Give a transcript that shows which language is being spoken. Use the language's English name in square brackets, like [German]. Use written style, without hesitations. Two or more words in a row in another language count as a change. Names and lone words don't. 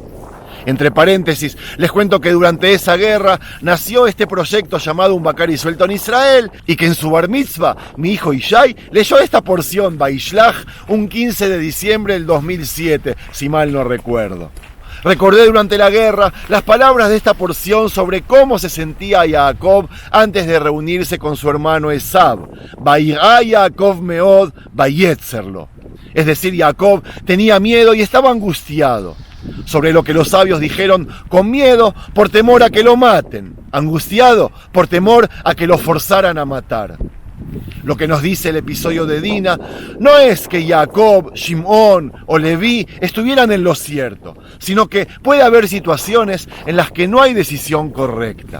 [Spanish] Entre paréntesis, les cuento que durante esa guerra nació este proyecto llamado Un Bakari Suelto en Israel y que en su bar mitzvah, mi hijo Ishai leyó esta porción, Vaishlach, un 15 de diciembre del 2007, si mal no recuerdo. Recordé durante la guerra las palabras de esta porción sobre cómo se sentía Jacob antes de reunirse con su hermano Esav. [Hebrew] ויירא יעקב מאד ויצר לו. [Spanish] Es decir, Jacob tenía miedo y estaba angustiado. Sobre lo que los sabios dijeron, con miedo por temor a que lo maten, angustiado por temor a que lo forzaran a matar. Lo que nos dice el episodio de Dina no es que Jacob, Shimón o Leví estuvieran en lo cierto, sino que puede haber situaciones en las que no hay decisión correcta.